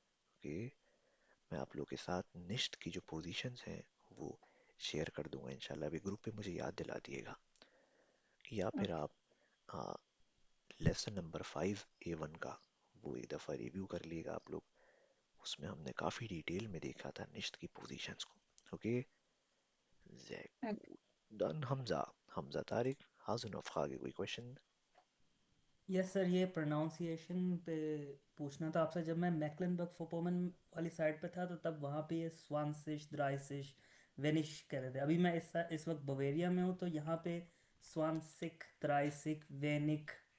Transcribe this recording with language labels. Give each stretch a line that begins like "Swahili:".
Hindi: Okay, मैं आप लोगों के साथ निश्त की जो पोजीशंस हैं वो शेयर कर दूंगा इंशाल्लाह. अभी ग्रुप पे मुझे याद दिला दिएगा या फिर आप लेसन नंबर 5A1 का वो एक दफ़ा रिव्यू कर लीजिएगा आप लोग. उसमें हमने काफ़ी डिटेल में देखा था निश्त की पोजीशंस को. Okay, dann Hamza.
German: Hamza Tariq, hast du noch Frage,
Hindi: कोई क्वेश्चन? यस सर, ये प्रोनाउंसिएशन पे पूछना था आपसे। जब मैं मैक्लेनबर्ग फोपोमन वाली साइड पे था तो तब वहाँ पे ये स्वानसिश, द्राइसिश, वेनिश कह रहे थे। अभी मैं इस वक्त बवेरिया में हूँ तो यहाँ पे स्वानसिक, द्राइसिक, वेनिक।